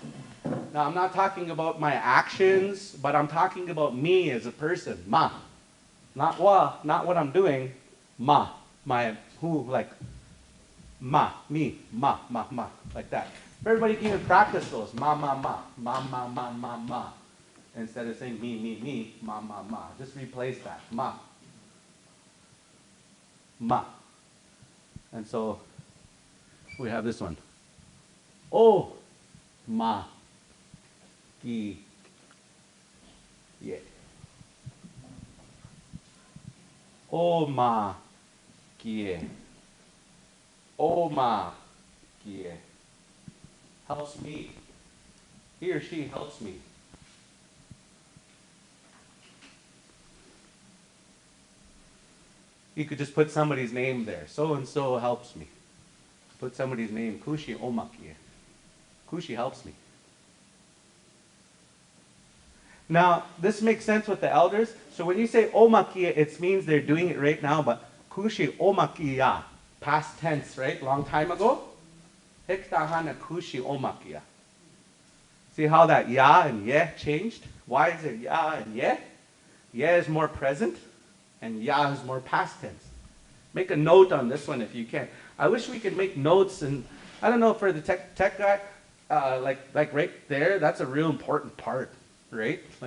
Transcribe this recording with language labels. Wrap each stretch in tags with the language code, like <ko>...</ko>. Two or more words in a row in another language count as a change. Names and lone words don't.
<en>Now, I'm not talking about my actions, but I'm talking about me as a person. Ma. Not wa, not what I'm doing. Ma. My, who, like, ma, me, ma, like that. Everybody can even practice those. Ma, ma. Instead of saying me, ma. Just replace that. Ma. And so, we have this one.</en> <lkt>Oh, ma, ki, ye. Oh, ma, ki, oh, ma, ki.</lkt> <en>Helps me. He or she helps me. You could just put somebody's name there. So and so helps me. Put somebody's name. Kushi omakie. Kushi helps me. Now, this makes sense with the elders. So when you say omakie, it means they're doing it right now, but kushi omakia, past tense, right? Long time ago.</en> <lkt>Hektahana kushi omakia.</lkt> <en>See how that ya and ye changed? Why is it ya and ye? Ye is more present, and ya is more past tense. Make a note on this one if you can. I wish we could make notes, and I don't know, for the tech guy, like right there, that's a real important part, right?</en>